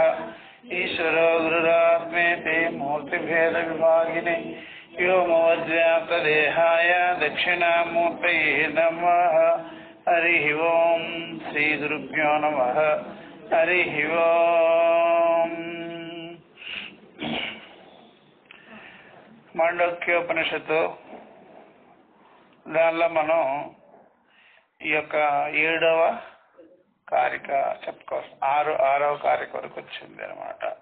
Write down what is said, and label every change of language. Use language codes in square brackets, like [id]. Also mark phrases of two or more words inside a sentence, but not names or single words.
[sa] ईश्वरो गुरुरात्मेति मूर्तिभेदविभागिने व्योमवद्व्याप्तदेहाय दक्षिणामूर्तये नमः। हरिः ओम् श्रीगुरुभ्यो नमः हरिः ओम्। [te] మాండూక్యోపనిషత్తు దానిలో మనం ఈ యొక్క 7వ కారిక చెప్పుకోవచ్చు. 6వ కారిక వరకు వచ్చింది అనమాట.